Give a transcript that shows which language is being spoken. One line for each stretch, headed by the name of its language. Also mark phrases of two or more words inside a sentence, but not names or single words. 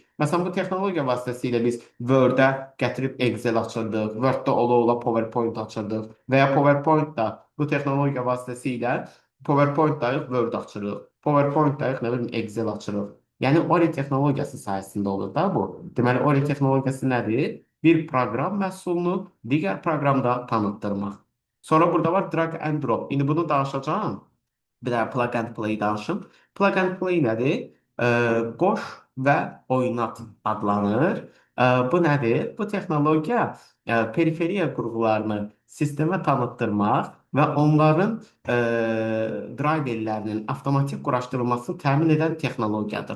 Azerbaijani: Məsələn, bu texnologiya vasitəsilə biz Word-ə gətirib Excel açırdıq, Word-də ola-ola PowerPoint açırdıq və ya PowerPoint-da bu texnologiya vasitəsilə PowerPoint-dayıq Word açırıq, PowerPoint-dayıq nə bilim Excel açırıq. Yəni OLE texnologiyası sayəsində olur da bu. Deməli, OLE texnologiyası nədir? Bir proqram məhsulunu digər proqramda tanıtdırmaq. Sonra burada var
English: drag and drop.
Azerbaijani: İndi bunu danışacağım. Bir daha
English: plug and play
Azerbaijani: danışım.
English: Plug and play
Azerbaijani: nədir? Qoş və oynat adlanır. Bu nədir? Bu texnologiya periferiya qurğularını sistemə tanıtdırmaq və onların driverlərinin avtomatik quraşdırılmasını təmin edən texnologiyadır.